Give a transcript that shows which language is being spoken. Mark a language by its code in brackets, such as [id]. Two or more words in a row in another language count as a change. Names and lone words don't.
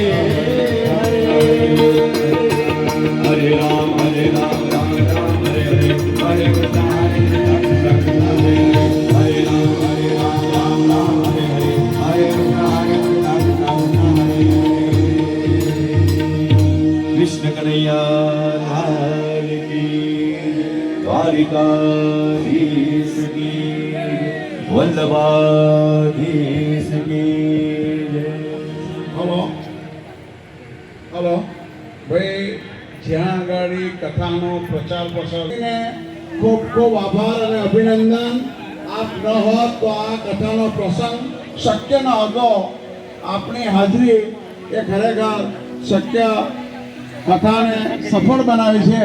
[hi] हरे राम राम राम हरे हरे, हरे कृष्ण हरे राम राम हरे हरे, हरे कृष्ण कन्हैया लाल की, द्वारिकाधीश की, वल्लभाधीश की जय। [gu] હલો હલો ભાઈ, જ્યાં આગળ કથાનો પ્રચાર પ્રસાર ખૂબ ખૂબ આભાર અને અભિનંદન. આપ ન હોત તો આ કથાનો પ્રસંગ શક્ય ન હતો. આપની હાજરી એ ખરેખર શક્ય કથાને સફળ બનાવી છે.